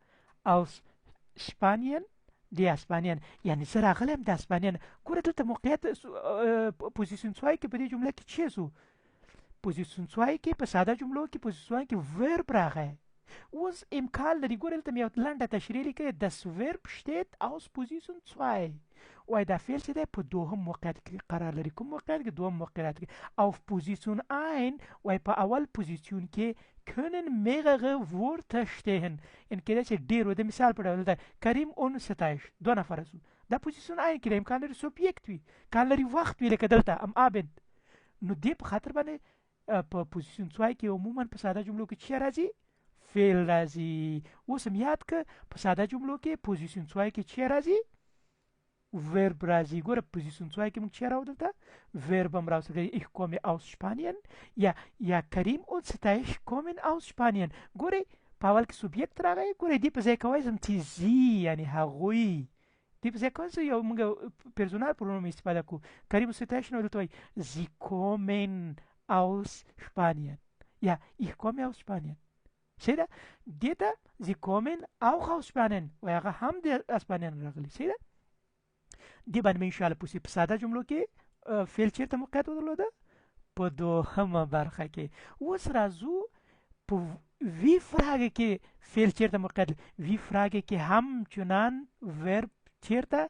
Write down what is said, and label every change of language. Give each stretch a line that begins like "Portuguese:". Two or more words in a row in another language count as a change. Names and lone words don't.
German: aus Spanien،
Pashto: د اسپانین، یعنی زه راغلی یم د اسپانین. ګوره دلته موقعیت پوزیسیون 2 کې په دې جمله کې څه سو؟ پوزیسیون 2 کې په ساده جملو کې پوزیسیون کې ورب راغی. اوس امکان لري، ګوره دلته مې یو لنډه تشریح لیکلې،
German: das Verb steht aus Position 2،
Pashto: وایي دا فعل چې دی په دوهم موقعیت کې قرار لري. کوم موقعیت کې؟ دوهم موقعیت کې.
German: auf Position 1
Pashto: وایي په اول پوزیسیون کې
German: können mehrere Wörter stehen،
Pashto: یعنې کېدای شي ډېر و. د مثال په ډول ده کریم und ستایش، 2 نفره سو. دا پوزیسیون 1 کې امکان لري سوبیکت وي، امکان لري وخت وي، لکه دلته am Abend. نو دې په خاطر باندې په پوزیسیون 2 کې عموما په ساده جملو کې څه راځي؟ فعل راځي. اوس هم یاد که په ساده جملو کې پوزیسیون 2 کې څه راځي؟ ورب راځي. ګوره پوزیسیون 2 کې موږ څه راوړو؟ دلته ورب هم راوستل.
German: ich komme aus Spanien، یا کریم und ستایش kommen aus Spanien.
Pashto: ګورئ په اول کې سوبیکت راغی، ګورئ دې په ځای کې وایي چې زی، یعنی هغوی. دې په ځای کې وایي یو موږ پرسونال پرونوم استفاده کوو.
German: کریم und ستایش
Pashto: نو دلته وایي
German: sie kommen aus Spanien، یا ich komme aus Spanien.
Pashto: صحیح ده؟ دې ته
German: sie kommen auch aus Spanien،
Pashto: وایي هغه هم د اسپانین راغلي. صحیح ده؟ دې باندې مې انشاءالله پوسې. په ساده جملو کې فعل چېرته موقعیت درلوده؟ په دوهمه برخه کې. اوس راځو په وی فراګه کې فعل چېرته موقعیت؟ وی فراګه کې همچنان ورب چېرته؟